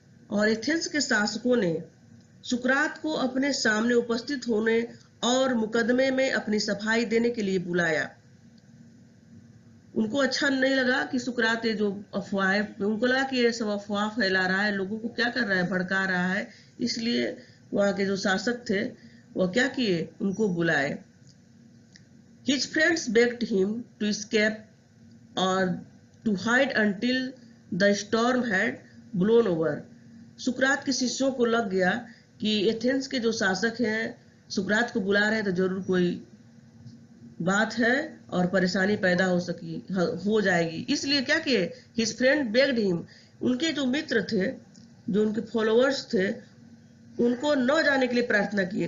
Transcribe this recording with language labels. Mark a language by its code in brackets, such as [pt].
[hi] और एथेंस के शासकों ने सुकरात को अपने सामने उपस्थित होने और मुकदमे में अपनी सफाई देने के लिए बुलाया। उनको अच्छा नहीं लगा कि सुकरात ये जो अफवाह, उनको लगा कि ये सब अफवाह फैला रहा है, लोगों को क्या कर रहा है, भड़का रहा है। इसलिए वहां के जो शासक थे वह क्या किए, उनको बुलाए। [en] His friends begged him to escape or to hide until the storm had blown over. [hi] सुकरात के शिष्यों को लग गया कि एथेंस के जो शासक हैं सुकरात को बुला रहे हैं तो जरूर कोई बात है और परेशानी पैदा हो जाएगी। इसलिए क्या किए, [en] his friend begged him, [hi] उनके जो मित्र थे, जो उनके फॉलोअर्स थे, उनको न जाने के लिए प्रार्थना किए।